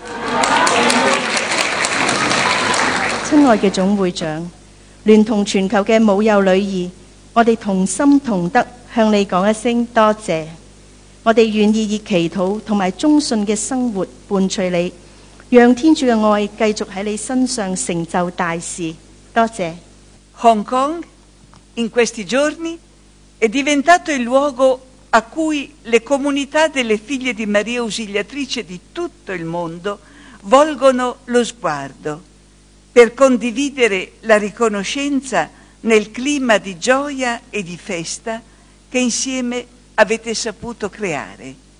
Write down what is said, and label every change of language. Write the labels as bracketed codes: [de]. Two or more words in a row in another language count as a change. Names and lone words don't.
[yue] 親愛嘅總會長，聯同全球嘅母幼女兒，我哋同心同德向你講一聲多謝。我哋願意以祈禱同埋忠信嘅生活伴隨你，讓天主嘅愛繼續喺你身上成就大事。多謝。 [it] Hong Kong, in questi giorni, è diventato il luogo a cui le comunità delle figlie di Maria Ausiliatrice di tutto il mondo volgono lo sguardo per condividere la riconoscenza nel clima di gioia e di festa che insieme avete saputo creare.